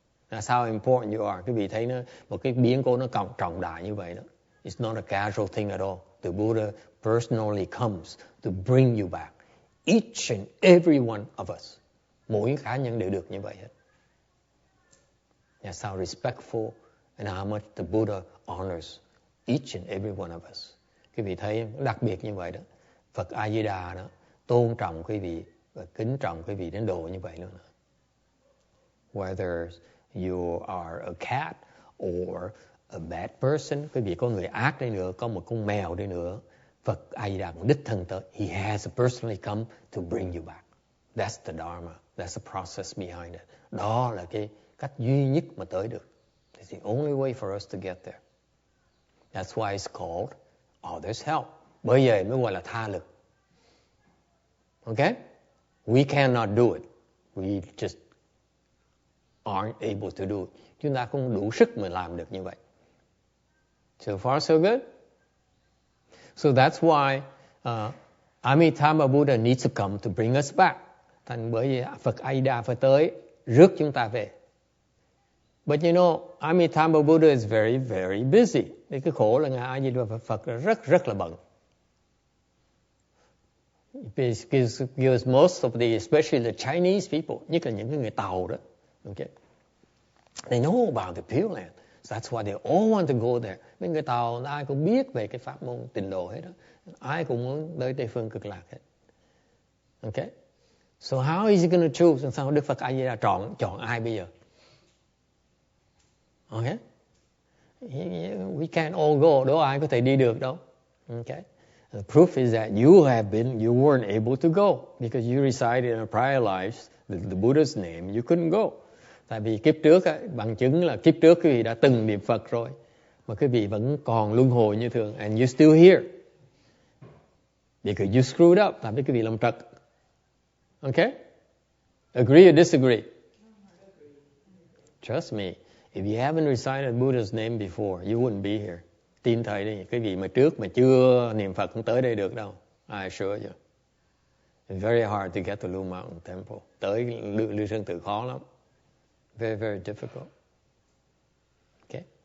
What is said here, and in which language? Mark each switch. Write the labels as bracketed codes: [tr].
[en] That's how important you are. [vi] Cái vị thấy nó một cái biến cố nó trọng đại như vậy đó. [en] It's not a casual thing at all. The Buddha personally comes to bring you back. Each and every one of us. [vi] Mỗi cá nhân đều được như vậy hết. [en] That's how respectful and how much the Buddha honors each and every one of us. [vi] Quý vị thấy đặc biệt như vậy đó. Phật A Di Đà đó tôn trọng quý vị và kính trọng quý vị đến độ như vậy luôn. [en] Whether you are a cat or a bad person, [vi] quý vị có người ác đi nữa, có một con mèo đi nữa, Phật A Di Đà cũng đích thân tới. [en] He has personally come to bring you back. That's the Dharma. That's the process behind it. [vi] Đó là cái cách duy nhất mà tới được. [en] It's the only way for us to get there. That's why it's called others' help. [vi] Bởi vậy mới gọi là tha lực. [en] Okay? We cannot do it. We just aren't able to do it. [vi] Chúng ta không đủ sức mà làm được như vậy. [en] So far so good. So that's why Amitabha Buddha needs to come to bring us back. [vi] Thành bởi vì Phật A Di Đà phải tới rước chúng ta về. [en] But you know, Amitabha Buddha is very, very busy. [vi] Cái khổ là Ngài A Di Đà Phật rất là bận. [en] Because most of the, especially the Chinese people, [vi] nhất là những người Tàu đó, [en] okay, they know about the Pure Land. So that's why they all want to go there. [vi] Mấy người Tàu ai cũng biết về cái pháp môn tịnh độ hết đó. Ai cũng muốn tới Tây phương Cực Lạc hết. [en] Okay? So how is he going to choose? [vi] Sao Đức Phật A Di Đà chọn ai bây giờ? [en] Okay? We can't all go. [vi] Đâu ai có thể đi được đâu. Okay? [en] The proof is that you weren't able to go because you resided in a prior life, the Buddha's name, you couldn't go. [vi] Tại vì kiếp trước, bằng chứng là kiếp trước quý vị đã từng niệm Phật rồi, mà quý vị vẫn còn luân hồi như thường, [en] and you're still here. Because you screwed up, [vi] tại vì quý vị làm trật. [en] Okay? Agree or disagree? Trust me, if you haven't recited Buddha's name before, you wouldn't be here. [vi] Tin thầy đi, cái vị mà trước mà chưa niệm Phật không tới đây được đâu. [en] I assure you. It's very hard to get to Blue Mountain Temple. [vi] Tới Lưu Sơn Tự khó lắm. [en] Very, very difficult. Okay?